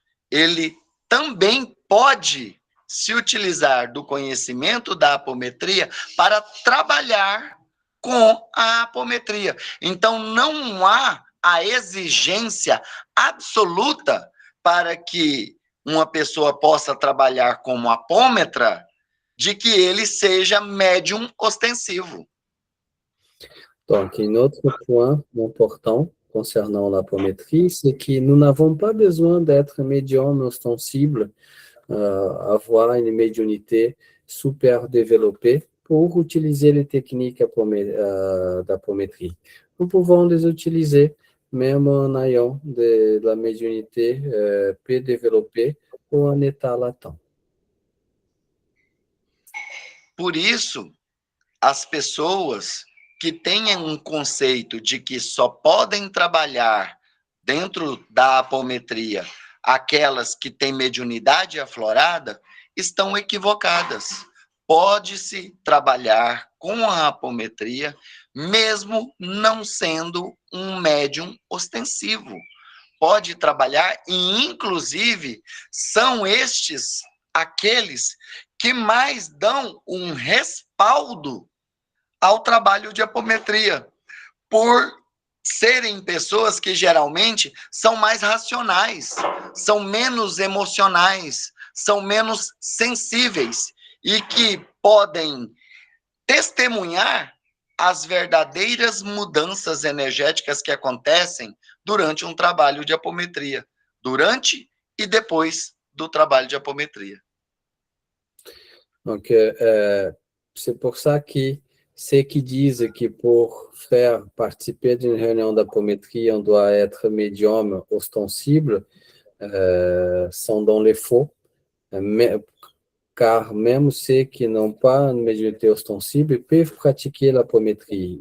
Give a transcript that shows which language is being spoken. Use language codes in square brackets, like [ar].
[pt] ele também pode se utilizar do conhecimento da apometria para trabalhar com a apometria. Então, não há a exigência absoluta para que uma pessoa possa trabalhar como apômetra de que ele seja médium ostensivo. [fr] Donc, un autre point important concernant l'apométrie, c'est que nous n'avons pas besoin d'être médium ostensible, avoir une médiumnité super développée pour utiliser les techniques d'apométrie. Nous pouvons les utiliser même en ayant de la médiumnité peu développée ou en état latent. [pt] Por isso, as pessoas que tenham um conceito de que só podem trabalhar dentro da apometria aquelas que têm mediunidade aflorada, estão equivocadas. Pode-se trabalhar com a apometria, mesmo não sendo um médium ostensivo. Pode trabalhar e, inclusive, são estes aqueles que mais dão um respaldo ao trabalho de apometria, por serem pessoas que geralmente são mais racionais, são menos emocionais, são menos sensíveis e que podem testemunhar as verdadeiras mudanças energéticas que acontecem durante um trabalho de apometria, durante e depois do trabalho de apometria. [fr] Donc, c'est pour ça que ceux qui disent que pour faire participer d'une réunion d'apométrie, on doit être médium ostensible, sont dans les faux, car même ceux qui n'ont pas une médiumnité ostensible peuvent pratiquer l'apométrie.